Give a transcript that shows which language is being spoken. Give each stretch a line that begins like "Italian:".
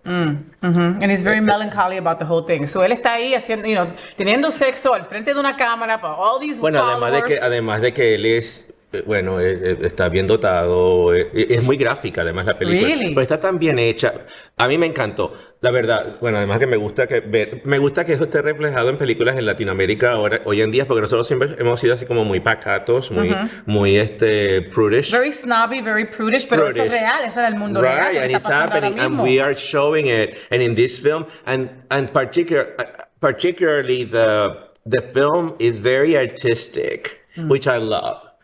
English: And he's very melancholy about the whole thing.
Spanish: So él está ahí haciendo, you know, teniendo sexo al frente de una cámara para
English: all these followers.
Spanish: Además de que él es, bueno, está bien dotado, es muy gráfica además la película.
English: Really?
Spanish: Pero está tan bien hecha. A mí me encantó. La verdad, bueno, además que me gusta que eso esté reflejado en películas en Latinoamérica hoy en día, porque nosotros siempre hemos sido así como muy pacatos, muy prudish.
English: Very snobby, very prudish,
Spanish: pero eso es real, eso es el mundo real.
English: Right, and it's happening, and we are showing it. And in this film, and particularly the film is very artistic, which I love.